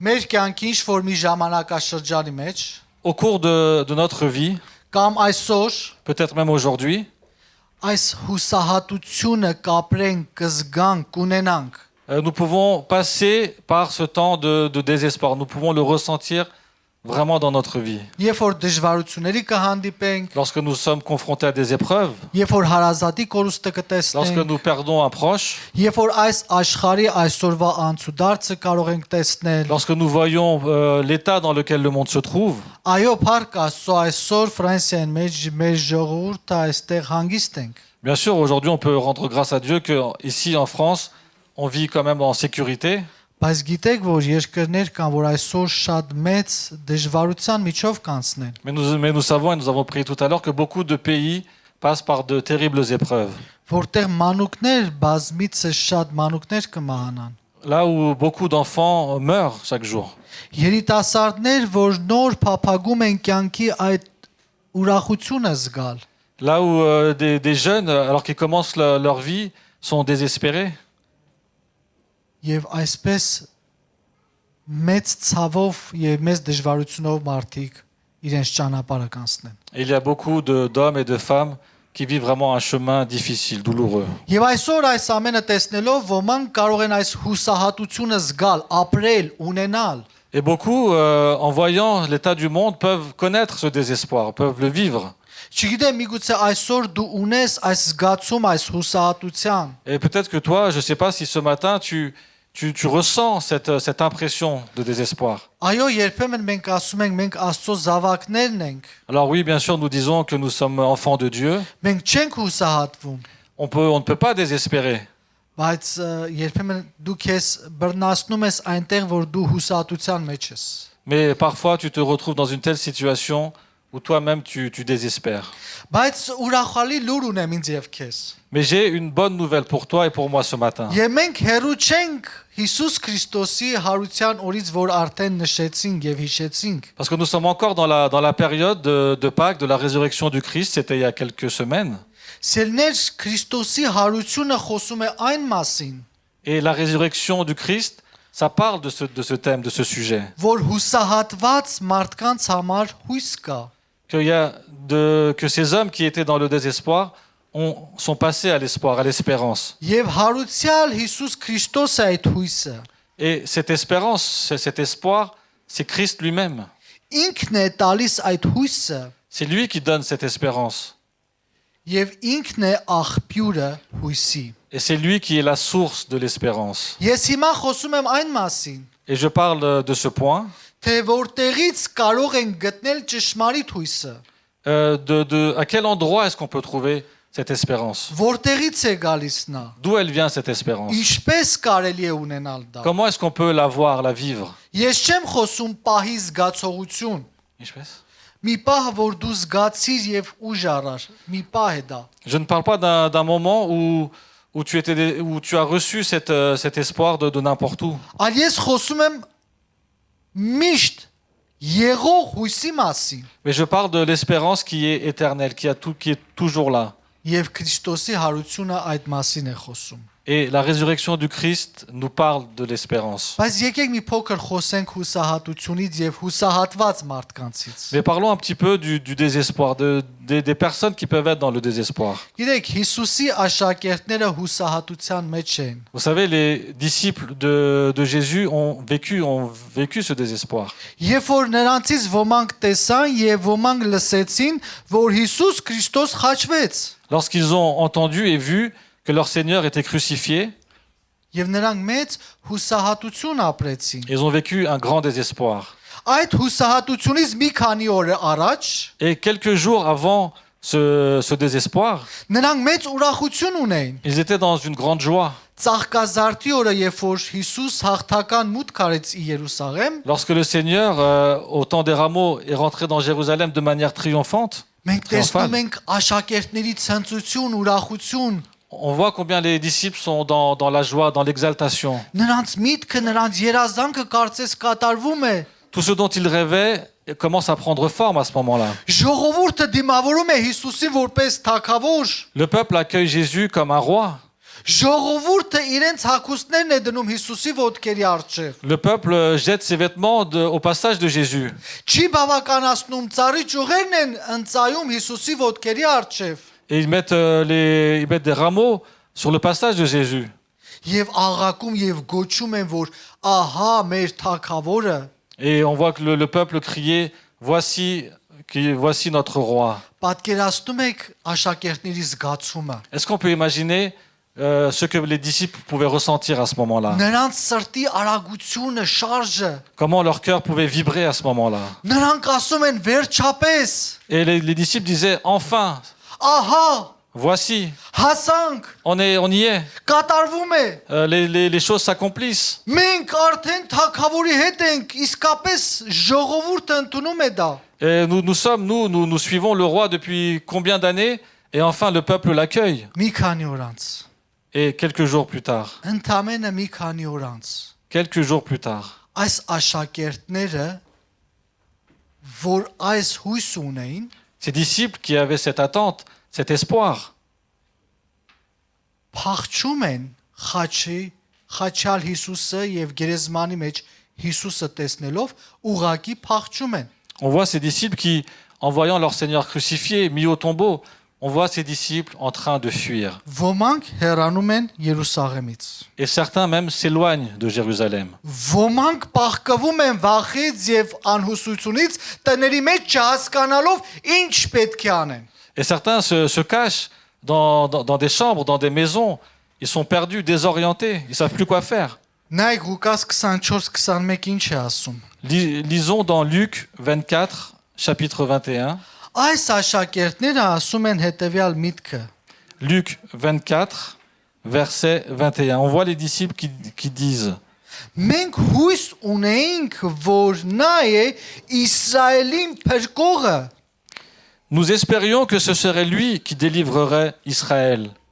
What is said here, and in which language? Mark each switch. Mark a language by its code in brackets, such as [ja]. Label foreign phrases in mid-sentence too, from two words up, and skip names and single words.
[hy] Մեր կյանքի ինչ որ մի ժամանակաշրջանի մեջ [fr] Au cours de notre vie, [hy] կամ այսօր [fr] peut-être même aujourd'hui, [hy] այս հուսահատությունը կապրենք, կզգանք, կունենանք, [fr] nous pouvons passer par ce temps de désespoir. Nous pouvons le ressentir vraiment dans notre vie. [hy] երբ որ դժվարությունների կհանդիպենք, [fr] Lorsque nous sommes confrontés à des épreuves, [hy] երբ որ հարազատի կորուստը [fr] lorsque [hy] կտեսնենք, [fr] nous perdons un proche, [hy] երբ որ այս աշխարհի այսօրվա անցուդարձը կարող ենք տեսնել, [fr] lorsque nous voyons l'état dans lequel le monde se trouve, [hy] այո, փառք Աստծո, այսօր Ֆրանսիան մեջ մեր ժողովուրդը այստեղ հանգիստ ենք։ [fr] bien sûr, aujourd'hui, on peut rendre grâce à Dieu qu'ici en France, on vit quand même en sécurité. [hy] Բայց գիտեք, որ երկրներ կան, որ այսօր շատ մեծ դժվարության միջով կանցնեն։ [fr] Mais nous savons et nous avons prié tout à l'heure que beaucoup de pays passent par de terribles épreuves. [hy] Որտեղ մանուկներ բազմիցս շատ մանուկներ կմահանան։ [fr] Là où beaucoup d'enfants meurent chaque jour. [hy] Երիտասարդներ, որ նոր փափագում են կյանքի այդ ուրախությունը զգալ։ [fr] Là où des jeunes, alors qu'ils commencent leur vie, sont désespérés. [hy] Եվ այսպես մեծ ցավով եւ մեծ դժվարությունով մարդիկ իրենց ճանապարհը կանցնեն։ [fr] Et il y a beaucoup d'hommes et de femmes qui vivent vraiment un chemin difficile, douloureux. [hy] Եվ այսօր այս ամենը տեսնելով ոմանք կարող են այս հուսահատությունը զգալ, ապրել, ունենալ։ [fr] Et beaucoup, en voyant l'état du monde, peuvent connaître ce désespoir, peuvent le vivre. [hy] Չգիտեմ, միգուցե այսօր դու ունես այս զգացում, այս հուսահատության։ [fr] Et peut-être que toi, je ne sais pas si ce matin, tu ressens cette impression de désespoir. [hy] Այո, երբեմն մենք ասում ենք, մենք Աստծո զավակներն ենք։ [fr] Alors oui, bien sûr, nous disons que nous sommes enfants de Dieu. [hy] Մենք չենք հուսահատվում, [fr] On ne peut pas désespérer. [hy] բայց երբեմն դու քեզ բռնացնում ես այնտեղ, որ դու հուսահատության մեջ ես։ [fr] Mais parfois, tu te retrouves dans une telle situation où toi-même, tu désespères. [hy] Բայց ուրախալի լուր ունեմ ինձ եւ քեզ։ [fr] Mais j'ai une bonne nouvelle pour toi et pour moi ce matin. [hy] Եվ մենք հերու չենք Հիսուս Քրիստոսի հարության օրից, որ արդեն նշեցինք եւ հիշեցինք։ [fr] Parce que nous sommes encore dans la période de Pâques, de la résurrection du Christ, c'était il y a quelques semaines. [hy] Սերներ Քրիստոսի հարությունը խոսում է այն մասին, [fr] Et la résurrection du Christ, ça parle de ce thème, de ce sujet. [hy] որ հուսահատված մարդկանց համար հույս կա։ [fr] Que ces hommes qui étaient dans le désespoir sont passés à l'espoir, à l'espérance. [hy] Եվ հարուցյալ Հիսուս Քրիստոսը այդ հույսը։ [fr] Et cette espérance, cet espoir, c'est Christ lui-même. [hy] Ինքն է տալիս այդ հույսը [fr] C'est lui qui donne cette espérance. [hy] եւ ինքն է աղբյուրը հույսի։ [fr] Et c'est lui qui est la source de l'espérance. [hy] Ես հիմա խոսում եմ այն մասին, [fr] Et je parle de ce point, [hy] թե որտեղից կարող են գտնել ճշմարիտ հույսը։ [fr] à quel endroit est-ce qu'on peut trouver cette espérance? [hy] Որտեղից է գալիս նա։ [fr] D'où elle vient cette espérance? [hy] Ինչպես կարելի է ունենալ դա։ [fr] Comment est-ce qu'on peut la voir, la vivre? [hy] Ես չեմ խոսում պահի զգացողություն։ Մի պահ, որ դու զգացիր եւ ուժ առար, մի պահ է դա։ [fr] Je ne parle pas d'un moment où tu as reçu cet espoir de n'importe où. [hy] Այլ ես խոսում եմ միշտ եղող հույսի մասին [fr] Mais je parle de l'espérance qui est éternelle, qui est toujours là. [hy] եւ Քրիստոսի հարությունը այդ մասին է խոսում։ [fr] Et la résurrection du Christ nous parle de l'espérance. [hy] Բայց եկեք մի փոքր խոսենք հուսահատությունից եւ հուսահատված մարդկանցից։ [fr] Mais parlons un petit peu du désespoir, des personnes qui peuvent être dans le désespoir. [hy] Գիտեք, Հիսուսի աշակերտները հուսահատության մեջ են։ [fr] Vous savez, les disciples de Jésus ont vécu ce désespoir. [hy] Երբ որ նրանցից ոմանք տեսան եւ ոմանք լսեցին, որ Հիսուս Քրիստոս խաչվեց, [fr] Lorsqu'ils ont entendu et vu que leur Seigneur était crucifié, [hy] եւ նրանք մեծ հուսահատություն ապրեցին։ [fr] ils ont vécu un grand désespoir. [hy] Այդ հուսահատությունից մի քանի օր առաջ [fr] Et quelques jours avant ce désespoir, [hy] նրանք մեծ ուրախություն ունեին։ [fr] ils étaient dans une grande joie. [hy] Ծաղկազարդի օրը, երբ որ Հիսուս հաղթական մուտք արեց Երուսաղեմ, [fr] Lorsque le Seigneur, au temps des rameaux, est rentré dans Jérusalem de manière triomphante, [hy] մենք տեսնում ենք աշակերտների ցնծություն, ուրախություն։ [fr] on voit combien les disciples sont dans la joie, dans l'exaltation. [hy] Նրանց միտքը, նրանց երազանքը կարծես կատարվում է։ [fr] Tout ce dont ils rêvaient commence à prendre forme à ce moment-là. [hy] Ժողովուրդը դիմավորում է Հիսուսին որպես թագավոր։ [fr] Le peuple accueille Jésus comme un roi. [hy] Ժողովուրդը իրենց հագուստներն է դնում Հիսուսի ոտքերի առջև։ [fr] Le peuple jette ses vêtements au passage de Jésus. [hy] Չի բավականացնում ծառի ճյուղերն են ընծայում Հիսուսի ոտքերի առջև։ [fr] Et ils mettent des rameaux sur le passage de Jésus. [hy] Եվ աղաղակում եւ գոչում են, որ ահա մեր թագավորը։ [fr] Et on voit que le peuple criait, voici notre roi. [hy] Պատկերացնում եք աշակերտների զգացումը։ [fr] Est-ce qu'on peut imaginer ce que les disciples pouvaient ressentir à ce moment-là? [hy] Նրանց սրտի արագությունը, շարժը։ [fr] Comment leur cœur pouvait vibrer à ce moment-là? [hy] Նրանք ասում են վերջապես։ [fr] Et les disciples disaient, enfin, [hy] Ահա, [fr] voici, [hy] հասանք, [fr] on y est. [hy] կատարվում է։ [fr] Les choses s'accomplissent. [hy] Մենք արդեն թագավորի հետ ենք, իսկապես ժողովուրդը ընդունում է դա։ [fr] Et nous suivons le roi depuis combien d'années? Et enfin, le peuple l'accueille. [hy] Մի քանի օր անց, [fr] Et quelques jours plus tard, [hy] ընդամենը մի քանի օր անց, այս աշակերտները, որ այս հույս ունեին, [fr] ces disciples qui avaient cette attente, cet espoir, [hy] փախչում են խաչյալ Հիսուսը եւ գերեզմանի մեջ Հիսուսը տեսնելով ուղակի փախչում են։ [fr] on voit ces disciples qui, en voyant leur Seigneur crucifié, mis au tombeau, on voit ces disciples en train de fuir. [hy] Ոմանք հեռանում են Երուսաղեմից։ [fr] Et certains même s'éloignent de Jérusalem. [hy] Ոմանք փախկվում են վախից եւ անհուսությունից, տների մեջ չհասկանալով ինչ պետք է անեն։ [fr] Et certains se cachent dans des chambres, dans des maisons. Ils sont perdus, désorientés. Ils ne savent plus quoi faire. [hy] Նայեք Ղուկաս 24-21 ինչ է ասում։ [fr] Lisons dans Luc 24, chapitre 21. [hy] Այս աշակերտները ասում են հետեւյալ միտքը. [fr] Luc 24, verset 21. On voit les disciples qui disent: [hy] Մենք հույս ունեինք, որ նա է Իսրայելին փրկողը։ [fr] Nous espérions que ce serait lui qui délivrerait Israël.